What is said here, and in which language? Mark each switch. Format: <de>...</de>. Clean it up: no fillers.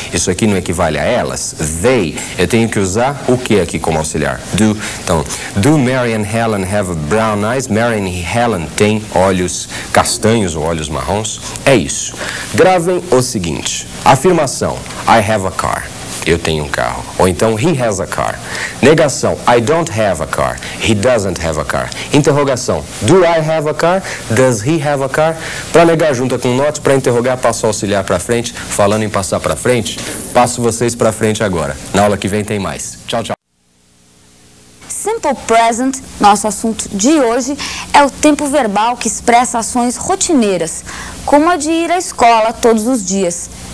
<pt>Isso aqui não equivale a elas? They. Eu tenho que usar o que aqui como auxiliar?</pt> <en>Do. Então, do Mary and Helen have brown eyes?</en> <pt>Mary and Helen têm olhos castanhos ou olhos marrons? É isso. Gravem o seguinte. Afirmação.</pt> <en>I have a car.</en> <pt>Eu tenho um carro.</pt> <en>Ou então, he has a car. Negação, I don't have a car. He doesn't have a car. Interrogação, do I have a car? Does he have a car?</en> <pt>Para negar, junta com not. Para interrogar, passo o auxiliar para frente. Falando em passar para frente, passo vocês para frente agora. Na aula que vem tem mais. Tchau, tchau. Simple Present, nosso assunto de hoje, é o tempo verbal que expressa ações rotineiras, como a de ir à escola todos os dias.</pt>